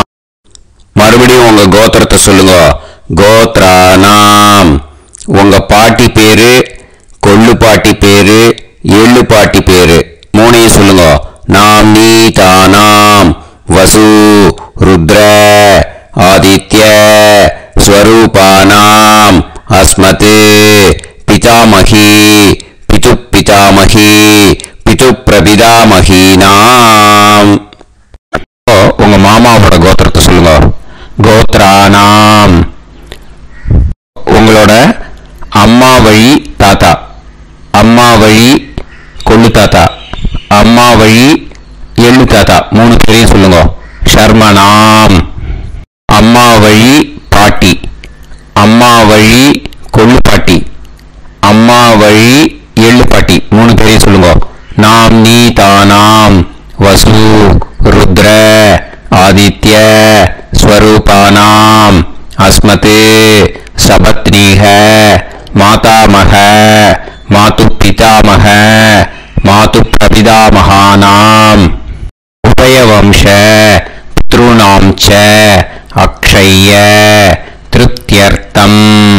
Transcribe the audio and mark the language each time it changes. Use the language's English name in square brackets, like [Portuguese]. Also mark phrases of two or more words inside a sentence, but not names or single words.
[Tamil] மறுபடியும் உங்க கோத்திரத்தை சொல்லுங்க. கோத்ரானாம் உங்க பாட்டி பேரு கொள்ளு பாட்டி பேரு எள்ளு பாட்டி பேரு மூணையும் சொல்லுங்க. [Sanskrit] नाम् नीनाम् वसु रुद्र स्वरूपानाम् अस्मते पितामही पितुपितामही पितुप्रपितामहीनाम् [Tamil] உங்க மாமாவோட கோத்திரத்தை சொல்லுங்க. கோத்ரானாம் உங்களோட அம்மா வழி தாத்தா, அம்மா வழி கொள்ளு தாத்தா, அம்மா வழி எள்ளு தாத்தா, 3 பேரையும் சொல்லுங்க. ஷர்மனாம் அம்மா வழி பாட்டி, அம்மா வழி கொள்ளு பாட்டி, அம்மா வழி எள்ளு பாட்டி, 3 பேரையும் சொல்லுங்க. [Sanskrit] नाम् नी नाम् वसु रुद्र आदित्य स्वरूपानाम् अस्मते सपत्नीः मातामह मातुपितामह मातुप्रपितामहानाम् उभयवंश पितॄणां च अक्षय्य तृप्त्यर्थम्